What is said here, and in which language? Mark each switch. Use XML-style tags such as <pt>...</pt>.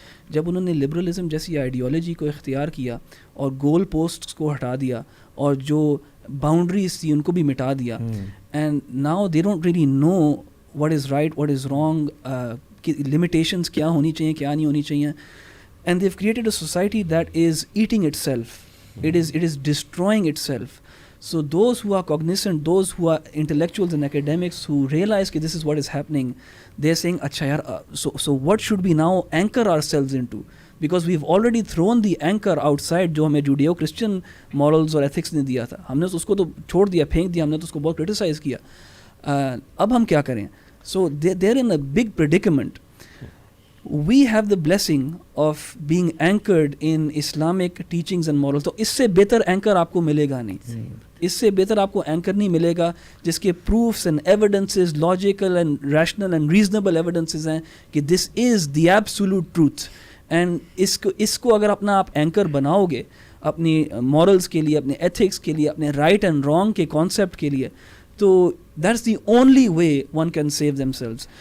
<ur>جب انہوں نے لبرلزم جیسی آئیڈیالوجی کو اختیار کیا اور گول پوسٹس کو ہٹا دیا اور جو باؤنڈریز تھی ان کو بھی مٹا دیا,</ur> <en>and now they don't really know what is right what is wrong,</en> <ur>کہ لمیٹیشنس کیا ہونی چاہیے کیا نہیں ہونی چاہیے,</ur> <en>And they created a society that is eating itself, it is destroying itself. So those who are cognizant, those who are intellectuals and academics who realize that this is what is happening, they're saying</en> <ur>acha yaar,</ur> <en>so what should we now anchor ourselves into, because we've already thrown the anchor outside</en> <ur>جو ہمیں جوڈیو Christian morals اور ethics نے دیا تھا, ہم نے اس کو تو چھوڑ دیا, پھینک دیا, ہم نے تو اس کو بہت کرٹیسائز کیا. اب ہم کیا کریں؟</ur> <en>So they're in a big predicament. We have the blessing of being anchored in Islamic teachings and morals.</en> <ur>تو اس سے بہتر اینکر آپ کو ملے گا نہیں, اس سے بہتر آپ کو اینکر نہیں ملے گا جس کے</ur> <en>proofs and evidences, logical and rational and reasonable evidences</en> <ur>ہیں کہ</ur> <en>this is the absolute truth.</en> <ur>And اس کو اگر اپنا آپ اینکر بناؤ گے اپنی morals کے لیے, اپنے ethics کے لیے, اپنے</ur> <en>right and wrong</en> <ur>کے concept کے لیے, تو</ur> <en>That's the only way one can save themselves.</en>